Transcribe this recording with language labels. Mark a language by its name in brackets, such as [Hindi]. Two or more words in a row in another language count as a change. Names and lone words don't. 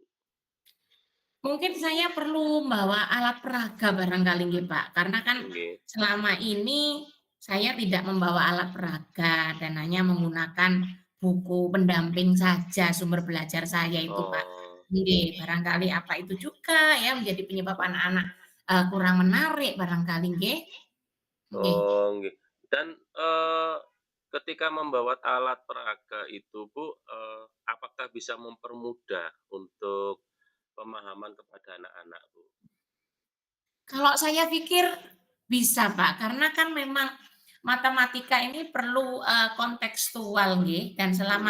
[Indonesian] Mungkin saya perlu membawa alat peraga barangkali nggih, Pak, karena kan Nggih. selama ini saya tidak membawa alat peraga dan hanya menggunakan buku pendamping saja sumber belajar saya itu, Pak. Oh. Nggih, barangkali apa itu juga ya menjadi penyebab anak-anak, kurang menarik barangkali nggih? Nggih. Oh, nggih. Dan, ketika membawa alat peraga itu, Bu, apakah bisa mempermudah untuk pemahaman kepada anak-anak, Bu? Kalau saya pikir bisa, Pak, karena kan memang matematika ini perlu, kontekstual nggih, dan selama